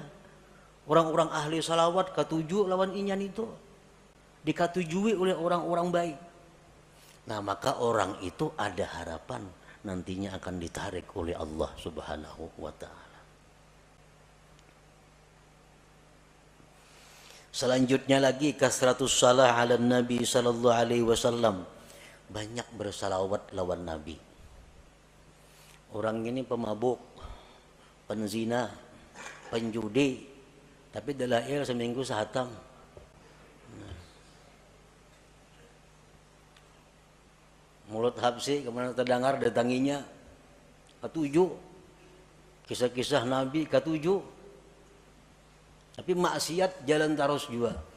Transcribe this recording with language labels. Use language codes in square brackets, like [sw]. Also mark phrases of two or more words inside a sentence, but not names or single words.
[bjn] Orang-orang ahli salawat katuju lawan inyan itu, dikatujui oleh orang-orang baik. Nah, maka orang itu ada harapan nantinya akan ditarik oleh [ar] الله سبحانه وتعالى. [bjn] Selanjutnya lagi [ar] كثرة الصلاة على النبي صلى الله عليه وسلم. [bjn] Banyak bersalawat lawan Nabi. Orang ini pemabuk, penzina, penjudi, tapi dalail seminggu sehatam. Mulut Habsi kemana terdengar datanginya ketujuh, kisah-kisah Nabi ketujuh, tapi maksiat jalan terus juga.